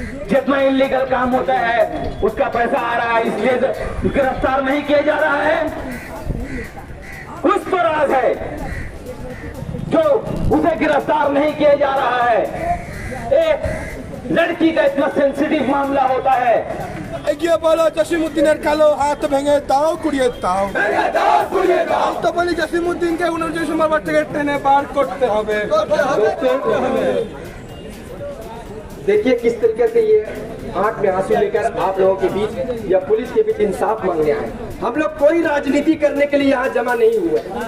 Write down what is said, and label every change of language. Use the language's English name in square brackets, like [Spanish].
[Hindi] जितना इलीगल काम होता है उसका पैसा आ रहा है, इसलिए गिरफ्तार नहीं किया जा रहा है। कुछ तो राज है जो उसे गिरफ्तार नहीं किया जा रहा है। एक लड़की का इतना सेंसिटिव मामला होता है। [Bangla] এগিয়ে বলো জসিমউদ্দিনের কালো হাত ভেঙে দাও কুড়িয়ে দাও। তো বলি জসিমউদ্দিনকে 29 সোমবার থেকে টেনে বার করতে হবে। [Hindi] देखिए किस तरीके से ये आंख में आंसू लेकर आप लोगों के बीच या पुलिस के बीच इंसाफ मांगने आए। हम लोग कोई राजनीति करने के लिए यहाँ जमा नहीं हुए।